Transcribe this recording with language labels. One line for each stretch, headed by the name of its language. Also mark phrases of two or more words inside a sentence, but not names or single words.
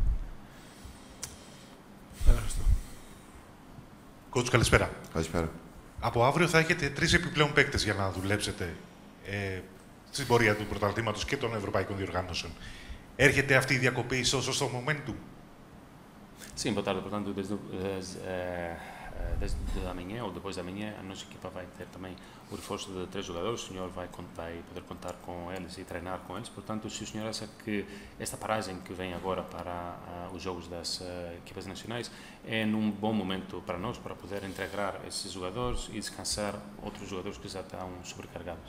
Greek: Κότσου, καλησπέρα. Καλησπέρα. Από αύριο θα έχετε 3 επιπλέον παίκτες για να δουλέψετε στην πορεία του πρωταθλήματος και των ευρωπαϊκών διοργάνωσεων. Έρχεται αυτή η dιακοπή στο σωστό momentum?
Portuguese: Sim, boa tarde. Portanto, desde amanhã ou depois da manhã, a nossa equipa vai ter também o reforço de 3 jogadores. O senhor vai poder contar com eles e treinar com eles. Portanto, se o senhor acha que esta paragem que vem agora para os jogos das equipas nacionais é num bom momento para nós, para poder integrar esses jogadores e descansar outros jogadores que já estão sobrecarregados?